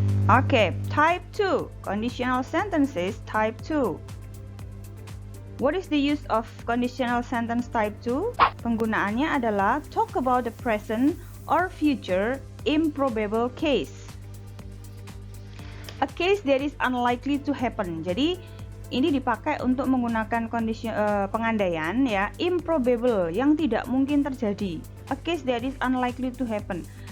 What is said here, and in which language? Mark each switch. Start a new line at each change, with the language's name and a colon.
English: Okay, type 2, conditional sentences type 2. What is the use of conditional sentence type 2?
Indonesian: Penggunaannya adalah
English: talk about the present or future improbable case. A case that is unlikely to happen.
Indonesian: Jadi ini dipakai untuk menggunakan pengandaian ya, improbable, yang tidak mungkin terjadi.
English: A case that is unlikely to happen.